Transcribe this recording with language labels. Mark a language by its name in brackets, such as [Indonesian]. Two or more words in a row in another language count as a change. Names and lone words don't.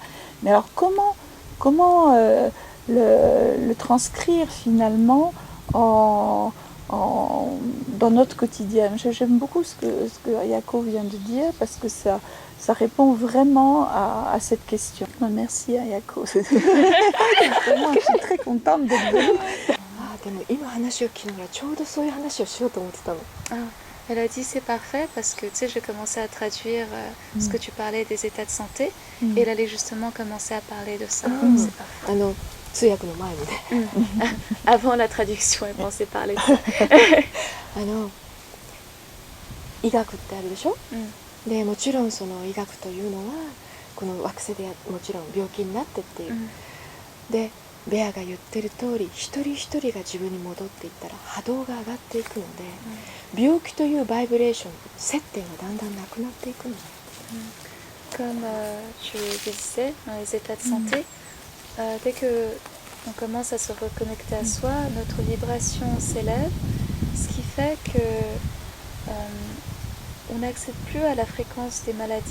[French] Mais alors comment le transcrire finalement dans notre quotidien? J'aime beaucoup ce que Ayako vient de dire parce que ça répond vraiment à cette question. Merci Ayako. Vraiment, je suis très contente d'être venue. [Japanese] あーでも今話を聞きながらちょうどそういう話をしようと思ってたの。 [French] Elle a dit c'est parfait parce que tu sais, j'ai commencé à traduire ce que tu parlais des états de santé et elle allait justement commencer à parler de ça. C'est parfait. [Japanese] 通訳の前にね [French] Avant la traduction, elle pensait parler de ça. [Japanese] 医学ってあるでしょ、 Mm. でもちろんその医学というのはこの惑星でもちろん病気になってっていう、 でベアが言ってる通り一人一人が自分に戻っていったら波動が上がっていくので、病気というバイブレーション接点がだんだんなくなっていくのね。 [French] Comme tu disais, dans les états de santé, dès que on commence à se reconnecter à soi, notre vibration s'élève, ce qui fait que on n'accède plus à la fréquence des maladies.